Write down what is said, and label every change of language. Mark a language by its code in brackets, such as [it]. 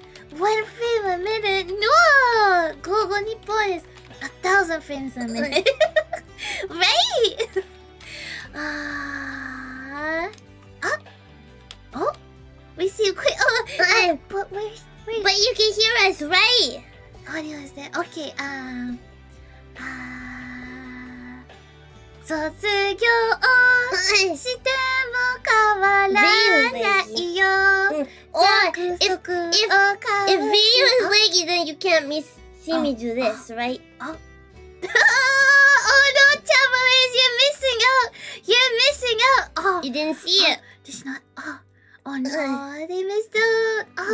[en] 1 frame a minute. No! Google Nippon is 1,000 frames a minute. Right? Oh, we see. But where? But you can hear us, right? Audio is there. Okay. [ja] 卒業しても変わらないよ。 [en] Or if video is laggy, then you can't see me do this, right? Oh no, Travelers, you're missing out. Oh, You didn't see it. There's not. Oh no, they missed out. Oh,